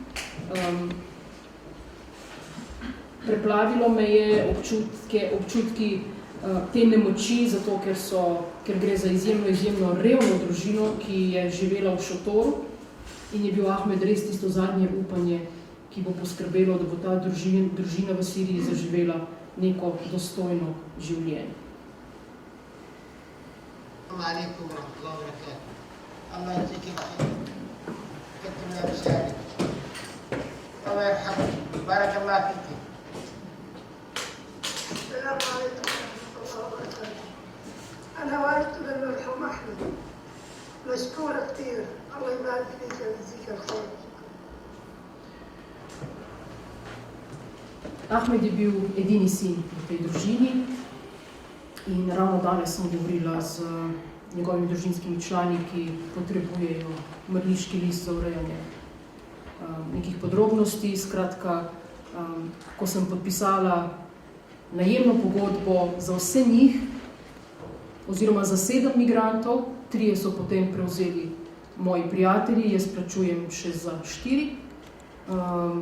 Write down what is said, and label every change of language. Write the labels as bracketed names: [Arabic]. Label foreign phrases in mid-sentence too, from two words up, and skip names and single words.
[Slovenian] Preplavilo me je občutki te nemoči, zato ker gre za izjemno revno družino, ki je živela v šotoru in je bil Ahmed res tisto zadnje upanje, ki bo poskrbelo, da bo ta družina v Siriji zaživela neko dostojno življenje. [Arabic] عليكم ورحمة الله وبركاته. الله يجزيك الخير. كتب لي رسالة. الله يرحمك. بارك الله فيك. السلام عليكم ورحمة الله وبركاته. أنا والدة للمرحوم أحمد. مشكورة كثير. الله يبارك فيك ويجزيك الخير. [Slovenian] Ahmed je bil edini sin v tej družini in ravno danes sem govorila z njegovimi družinskimi člani, ki potrebujejo mrliški list za urejanje nekih podrobnosti. Skratka, ko sem podpisala najemno pogodbo za vse njih, oziroma za 7 migrantov, 3 so potem prevzeli moji prijatelji, jaz plačujem še za 4.